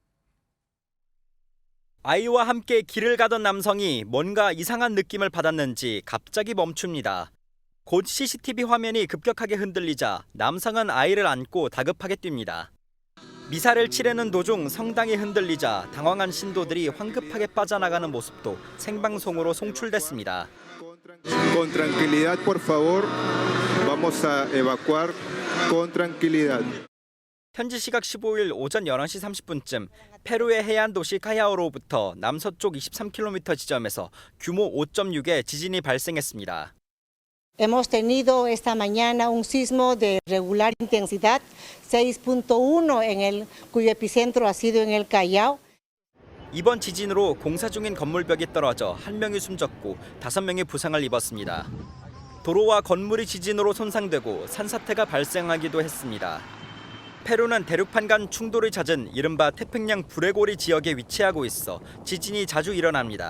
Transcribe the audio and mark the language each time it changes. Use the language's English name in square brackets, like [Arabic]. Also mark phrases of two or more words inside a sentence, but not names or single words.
[Korean] 아이와 함께 길을 가던 남성이 뭔가 이상한 느낌을 받았는지 갑자기 멈춥니다. 곧 CCTV 화면이 급격하게 흔들리자 남성은 아이를 안고 다급하게 뜁니다. 미사를 치르는 도중 성당이 흔들리자 당황한 신도들이 황급하게 빠져나가는 모습도 생방송으로 송출됐습니다. [Spanish] Con tranquilidad, por favor. Vamos a evacuar con tranquilidad. [Korean] 현지 시각 15일 오전 11시 30분쯤 페루의 해안 도시 카야오로부터 남서쪽 23km 지점에서 규모 5.6의 지진이 발생했습니다. [Spanish] Hemos tenido esta mañana un sismo de regular intensidad, 6.1 cuyo epicentro ha sido en el Callao. [Korean] 이번 지진으로 공사 중인 건물벽이 떨어져 1명이 숨졌고 5명이 부상을 입었습니다. 도로와 건물이 지진으로 손상되고 산사태가 발생하기도 했습니다. 페루는 대륙판 간 충돌이 잦은 이른바 태평양 불레고리 지역에 위치하고 있어 지진이 자주 일어납니다.